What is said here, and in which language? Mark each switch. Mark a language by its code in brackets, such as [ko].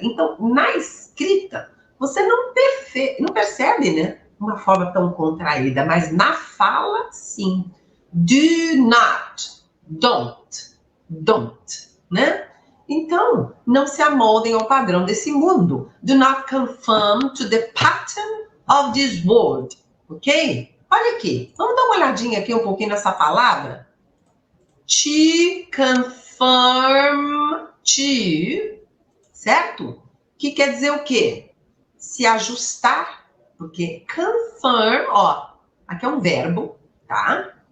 [pt] Então, na escrita, você não percebe, né? Uma forma tão contraída, mas na fala, sim. [en] Do not, don't, né? [pt] Então, não se amoldem ao padrão desse mundo. [en] Do not conform to the pattern of this world, ok? [pt] Olha aqui, vamos dar uma olhadinha aqui um pouquinho nessa palavra? To conform to, certo? Que quer dizer o quê? Se ajustar, porque conform, ó, aqui é um verbo, tá?